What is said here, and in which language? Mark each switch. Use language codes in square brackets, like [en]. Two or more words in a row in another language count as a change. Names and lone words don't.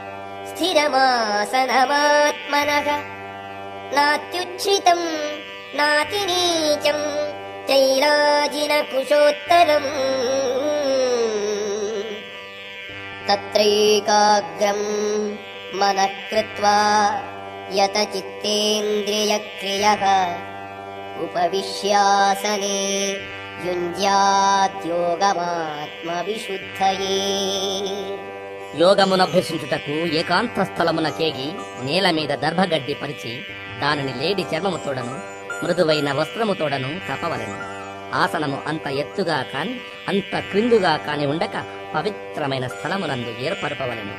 [sa] स्थिरमासनमात्मनः नात्युच्छ्रितम् नातिनीचम् चैलाजिनकुशोत्तरम् तत्रैकाग्रम् मनः कृत्वा यतचित्तेन्द्रियक्रियः उपविश्यासने యుంజ్యాద్యోగమాత్మవిశుద్ధయే. [te] యోగమునభ్యసించుటకు ఏకాంత స్థలమునకేగి నేల మీద దర్భగడ్డి పరిచి దానిని లేడి చర్మముతోడను మృదువైన వస్త్రముతోడను కప్పవలెను. ఆసనము అంత ఎత్తుగా కాని అంత క్రిందుగా కాని ఉండక పవిత్రమైన స్థలమునందు ఏర్పరపవలెను.